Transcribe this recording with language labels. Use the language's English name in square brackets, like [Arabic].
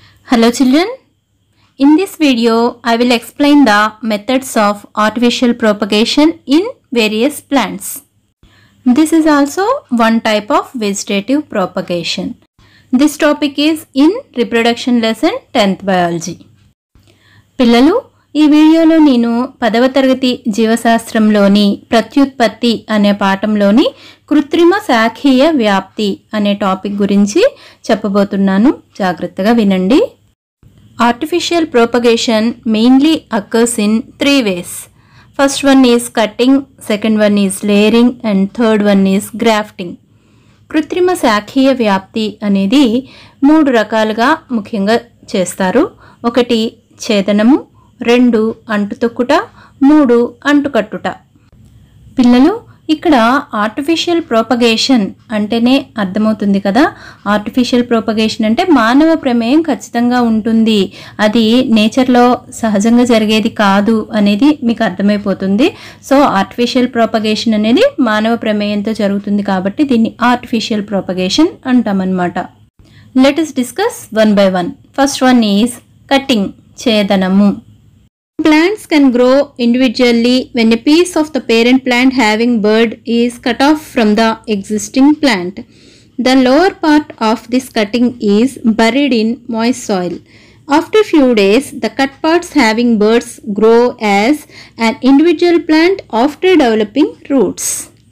[English] Hello children, in this video I will explain the methods of artificial propagation in various plants. This is also one type of vegetative propagation. This topic is in reproduction lesson 10th biology. [Telugu] పిల్లలు ఈ వీడియోలో నేను 10వ తరగతి జీవశాస్త్రంలోని ప్రత్యుత్పత్తి అనే పాఠంలోని కృత్రిమ శాఖీయ వ్యాప్తి అనే టాపిక్ గురించి చెప్పబోతున్నాను. జాగ్రత్తగా వినండి. [English] Artificial propagation mainly occurs in three ways. First one is cutting, second one is layering and third one is grafting. [Telugu] కృత్రిమ శాఖీయ వ్యాప్తి అనేది మూడు రకాలుగా ముఖ్యంగా చేస్తారు. ఒకటి ఛేదనము, రెండు అంటుతొక్కుట, మూడు అంటుకట్టుట. పిల్లలు ఇక్కడ ఆర్టిఫిషియల్ ప్రోపగేషన్ అంటేనే అర్థమవుతుంది కదా. ఆర్టిఫిషియల్ ప్రోపగేషన్ అంటే మానవ ప్రమేయం ఖచ్చితంగా ఉంటుంది, అది నేచర్లో సహజంగా జరిగేది కాదు అనేది మీకు అర్థమైపోతుంది. సో ఆర్టిఫిషియల్ ప్రోపగేషన్ అనేది మానవ ప్రమేయంతో జరుగుతుంది కాబట్టి దీన్ని artificial propagation అంటామన్నమాట. [English] Let us discuss one by one. First one is cutting, ఛేదనము. Plants can grow individually when a piece of the parent plant having bud is cut off from the existing plant. The lower part of this cutting is buried in moist soil. After few days, the cut parts having buds grow as an individual plant after developing roots.